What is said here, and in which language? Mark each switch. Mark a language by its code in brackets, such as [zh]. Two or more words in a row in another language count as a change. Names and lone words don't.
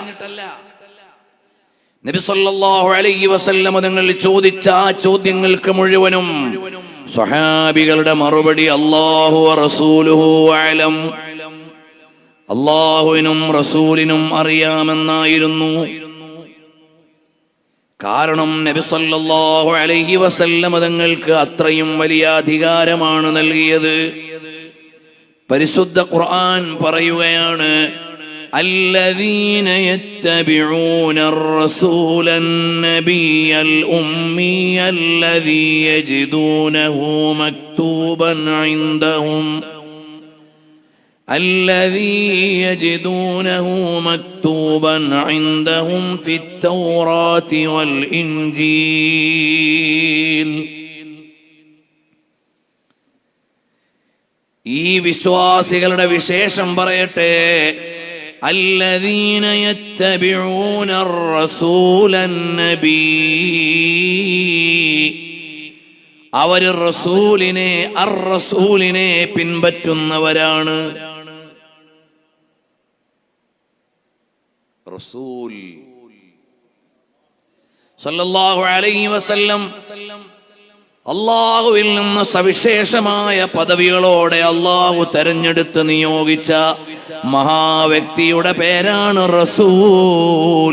[ml] നബി [ar] صلى الله عليه وسلم [ml] തങ്ങൾ ചോദിച്ച ആ ചോദ്യങ്ങൾക്ക് മുഴുവനും സ്വഹാബികളുടെ മറുപടി [ar] الله ورسوله أعلم, [ml] അല്ലാഹുവിനും റസൂലിനും അറിയാമെന്നായിരുന്നു. കാരണം നബി [ar] صلى الله عليه وسلم [ml] തങ്ങൾക്ക് അത്രയും വലിയ അധികാരമാണ് നൽകിയത്. പരിശുദ്ധ ഖുർആൻ പറയുകയാണ്, [ar] الذين يتبعون الرسول النبي الأمي الذي يجدونه مكتوبا عندهم في التوراة والإنجيل. [ml] ഈ വിശ്വാസികളുടെ വിശേഷം പറയട്ടെ. [ar] الذين يتبعون الرسول النبي, [ml] അവർ റസൂലിനെ പിൻപറ്റുന്നവരാണ്. റസൂൽ [ar] صلى الله عليه وسلم [ml] അള്ളാഹുവിൽ നിന്ന് സവിശേഷമായ പദവികളോടെ അള്ളാഹു തെരഞ്ഞെടുത്ത് നിയോഗിച്ച മഹാവ്യക്തിയുടെ പേരാണ് റസൂൽ.